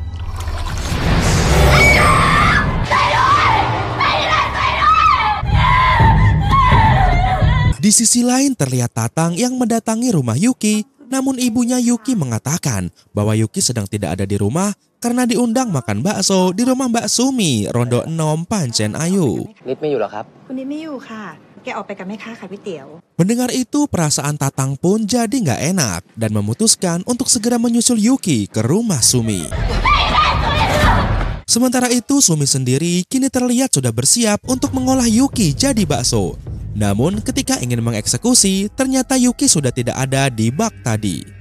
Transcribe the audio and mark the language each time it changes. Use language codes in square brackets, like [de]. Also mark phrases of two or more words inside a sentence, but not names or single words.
[id] Di sisi lain terlihat Tatang yang mendatangi rumah Yuki, namun ibunya Yuki mengatakan bahwa Yuki sedang tidak ada di rumah karena diundang makan bakso di rumah Mbak Sumi, Rondo 6 Pancen Ayu. [th] นิดไม่อยู่หรอครับ คุณนิดไม่อยู่ค่ะ แกออกไปกับแม่ค้าขายก๋วยเตี๋ยว [id] Mendengar itu, perasaan Tatang pun jadi nggak enak dan memutuskan untuk segera menyusul Yuki ke rumah Sumi. Sementara itu, Sumi sendiri kini terlihat sudah bersiap untuk mengolah Yuki jadi bakso. Namun ketika ingin mengeksekusi, ternyata Yuki sudah tidak ada di bak tadi.